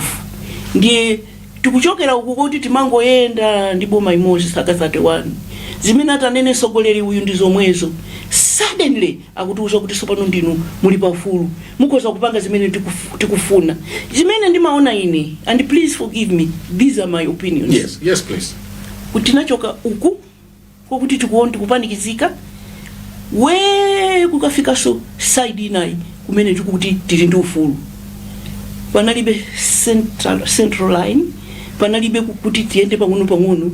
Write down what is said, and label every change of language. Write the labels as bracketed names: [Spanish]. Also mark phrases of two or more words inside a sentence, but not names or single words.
[Nyanja] Ndiye tikuchokera uku kuti timangoyenda ndi boma imodzi zaka 31 zimene atanene sogoleri uyu ndi zomwezo suddenly akutiuza kuti sopano ndinu muli paufulu mukoza kupanga zimene tikufuna. Zimene ndimaona ine, [English] and please forgive me, these are my opinions. Yes please. [Nyanja] Kuti nachoka uku kokuti tikupanikizika we kukafika so side inayi kumene tikuti tili ndi ufulu. Panalibe central line, panalibe kuti tiende pang'ono.